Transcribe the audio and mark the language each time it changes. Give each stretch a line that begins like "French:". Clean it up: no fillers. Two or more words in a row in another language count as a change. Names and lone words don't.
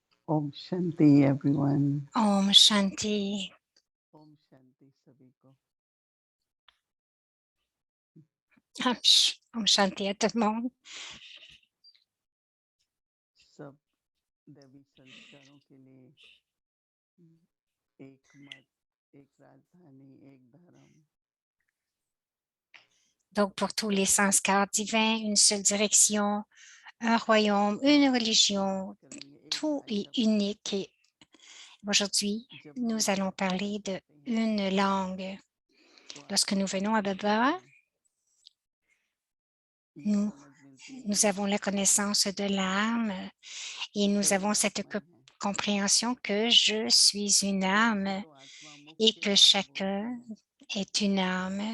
Hindi: ओम शांति एवरीवन। ओम शांति. ओम शांति सभी को। ओम शांति
French: à tout le monde.
Hindi: सब देवी संस्कारों के लिए एक मत, एक राजधानी, एक धर्म।
French: Donc, pour tous les sanskars divins, une seule direction, un royaume, une religion, tout est unique. Et aujourd'hui, nous allons parler de une langue. Lorsque nous venons à Baba, nous avons la connaissance de l'âme et nous avons cette compréhension que je suis une âme et que chacun est une âme.